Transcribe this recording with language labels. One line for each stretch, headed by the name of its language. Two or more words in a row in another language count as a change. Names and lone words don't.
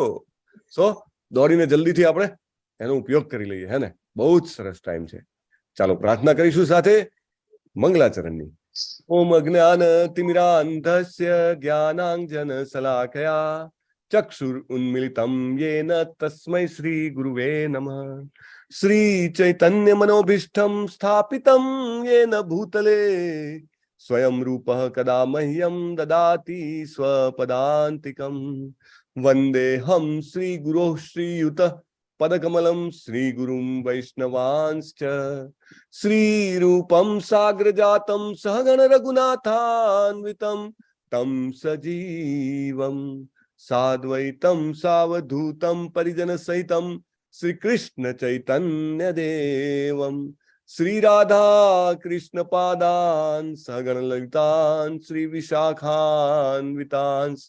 Gujarati: સો દોડીને જલ્દીથી આપણે એનો ઉપયોગ કરી લઈએ, હે ને? બહુ જ સરસ ટાઈમ છે। ચાલો પ્રાર્થના કરીશું સાથે મંગલાચરણની।
Sanskrit: ओम अज्ञान तिमिरान्धस्य ज्ञानाञ्जन शलाकया चक्षुर उन्मीलितम येन तस्मै श्री गुरुवे नमः। श्री चैतन्य मनोभीष्टं स्थापितं येन भूतले स्वयं रूपः कदा मह्यं ददाति स्वपदान्तिकं। वन्देऽहं श्रीगुरोः श्रीयुतः पदकमलं श्रीगुरुं वैष्णवांश्च श्रीरूपं साग्रजातं सहगण रघुनाथान्वितं तं सजीवं साद्वैतं सावधूतं परिजनसहितं श्री कृष्ण चैतन्य देवं श्री राधा कृष्ण पादान् सहगण ललितान् श्री विशाखान्वितांश्च।